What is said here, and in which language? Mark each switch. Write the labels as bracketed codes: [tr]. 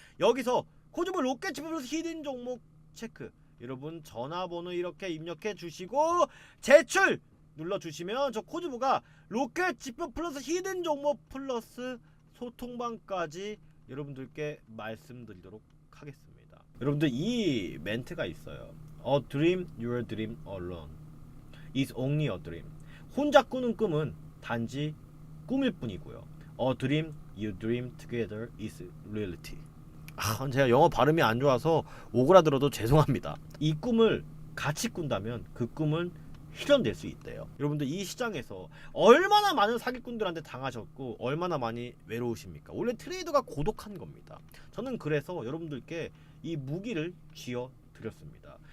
[ko] 여기서 코주부 로켓 지표 플러스 히든 종목 체크, 여러분 전화번호 이렇게 입력해 주시고 제출 눌러주시면 저 코주부가 로켓 지표 플러스 히든 종목 플러스 소통방까지 여러분들께 말씀드리도록 하겠습니다. 여러분들 이 멘트가 있어요. [en] A dream, your dream alone is only a dream. [ko] 혼자 꾸는 꿈은 단지 꿈일 뿐이고요. [en] A dream, you dream together is reality. [ko] 제가 영어 발음이 안 좋아서 오그라들어도 죄송합니다. 이 꿈을 같이 꾼다면 그 꿈은 실현될 수 있대요. 여러분들 이 시장에서 얼마나 많은 사기꾼들한테 당하셨고 얼마나 많이 외로우십니까? 원래 트레이더가 고독한 겁니다. 저는 그래서 여러분들께 이 무기를 쥐어 드렸습니다.